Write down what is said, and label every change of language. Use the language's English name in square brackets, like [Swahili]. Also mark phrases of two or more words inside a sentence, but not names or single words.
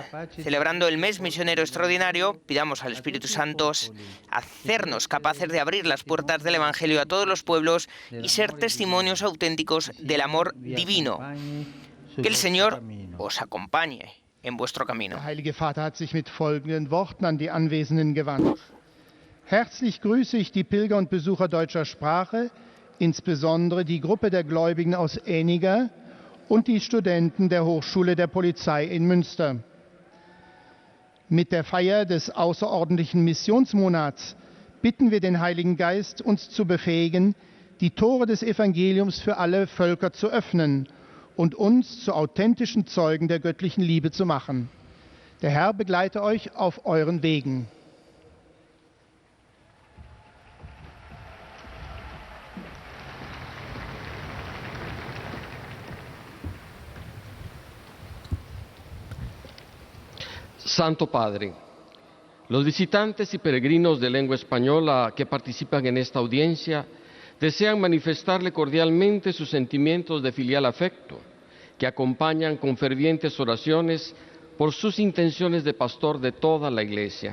[Spanish] Celebrando el mes misionero extraordinario, pidamos al Espíritu Santo hacernos capaces de abrir las puertas del Evangelio a todos los pueblos y ser testimonios auténticos del amor divino. Que el Señor os acompañe en vuestro camino. [German] Der Heilige Vater hat sich mit folgenden Worten an die Anwesenden gewandt. Herzlich grüße ich die Pilger und Besucher deutscher Sprache, insbesondere die Gruppe der Gläubigen aus Enninger und die Studenten der Hochschule der Polizei in Münster. Mit der Feier des außerordentlichen Missionsmonats bitten wir den Heiligen Geist, uns zu befähigen, die Tore des Evangeliums für alle Völker zu öffnen und uns zu authentischen Zeugen der göttlichen Liebe zu machen. Der Herr begleite euch auf euren Wegen. [Spanish] Santo Padre, los visitantes y peregrinos de lengua española que participan en esta audiencia desean manifestarle cordialmente sus sentimientos de filial afecto, que acompañan con fervientes oraciones por sus intenciones de pastor de toda la Iglesia.